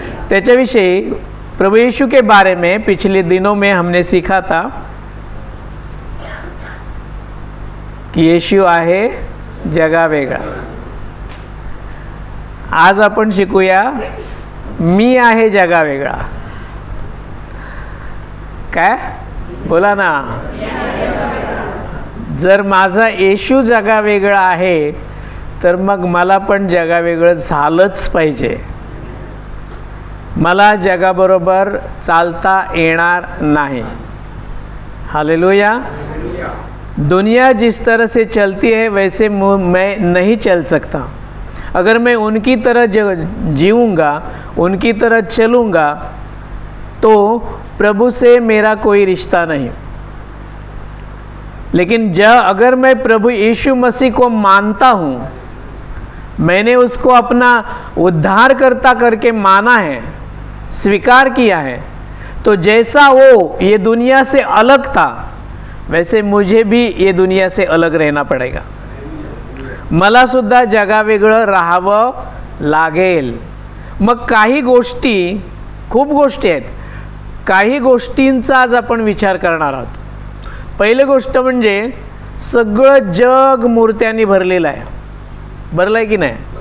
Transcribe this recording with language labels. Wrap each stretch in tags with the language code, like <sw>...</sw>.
<mr>त्याच्याविषयी</mr> <hi>प्रभु यीशु के बारे में पिछले दिनों में हमने सीखा था कि</hi> <mr>यीशु आहे जगा वेगळा. आज आपण शिकूया मी आहे जगा वेगळा. काय बोला ना? जर माझा येशू जगा वेगळा आहे तर मग मला पण जगा वेगळं झालंच पाहिजे. मला जगाबरोबर चालता येणार नाही. हालेलुया.</mr> <hi>दुनिया जिस तरह से चलती है वैसे मैं नहीं चल सकता. अगर मैं उनकी तरह जीऊँगा, उनकी तरह चलूँगा तो प्रभु से मेरा कोई रिश्ता नहीं. लेकिन अगर मैं प्रभु यीशु मसीह को मानता हूँ, मैंने उसको अपना उद्धारकर्ता करके माना है, स्वीकार किया है, तो जैसा वो ये दुनिया से अलग था वैसे मुझे भी ये दुनिया से अलग रहना पड़ेगा.</hi> <mr>मला सुद्धा जगा वेगळं राहावं लागेल. मग काही गोष्टी, खूप गोष्टी आहेत, काही गोष्टींचा आज आपण विचार करणार आहोत. पहिली गोष्ट म्हणजे सगळं जग मूर्त्यांनी भरलेलं आहे. भरलं आहे की नाही?</mr>